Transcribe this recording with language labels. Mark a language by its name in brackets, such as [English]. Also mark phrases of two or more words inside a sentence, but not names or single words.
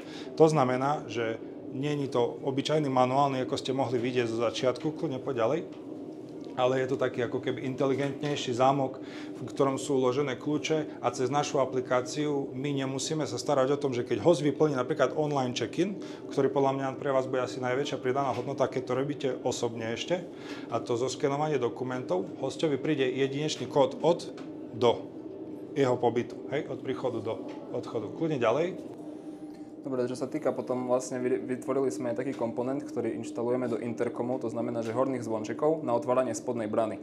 [Slovak] To znamená, že nie je to obyčajný manuálny, ako ste mohli vidieť zo začiatku, kľudne poď ďalej, ale je to taký ako keby inteligentnejší zámok, v ktorom sú uložené kľúče a cez našu aplikáciu my nemusíme sa starať o tom, že keď host vyplní napríklad [English] online check-in, [Slovak] ktorý podľa mňa pre vás bude asi najväčšia pridaná hodnota, keď to robíte osobne ešte, a to zo skenovanie dokumentov, hostovi príde jedinečný kód od do. jeho pobytu, hej, od príchodu do odchodu. Kľudne ďalej. Dobre, čo sa týka potom vlastne vytvorili sme aj taký komponent, ktorý inštalujeme do interkomov, to znamená, že horných zvončekov na otváranie spodnej brany.